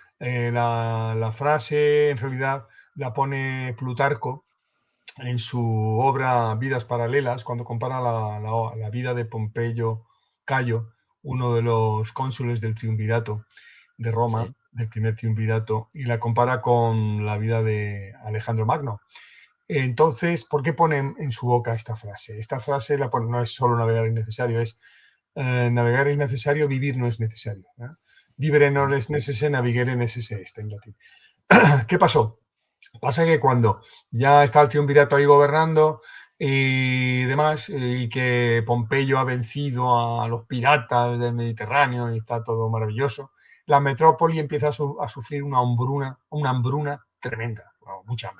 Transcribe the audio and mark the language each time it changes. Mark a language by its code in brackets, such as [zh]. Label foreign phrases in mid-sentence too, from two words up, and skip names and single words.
[es] La frase en realidad la pone Plutarco en su obra Vidas Paralelas, cuando compara la vida de Pompeyo Cayo, uno de los cónsules del triunvirato de Roma, Sí, del primer triunvirato, y la compara con la vida de Alejandro Magno. Entonces, ¿por qué ponen en su boca esta frase? Esta frase no es solo navegar es necesario, es navegar es necesario, vivir no es necesario. [la] Vivere non es necesse, navigare necesse est [es] en latín. ¿Qué pasó? Pasa que cuando ya está el triunvirato ahí gobernando y demás, y que Pompeyo ha vencido a los piratas del Mediterráneo y está todo maravilloso, la metrópoli empieza a sufrir una hambruna tremenda, mucha hambre.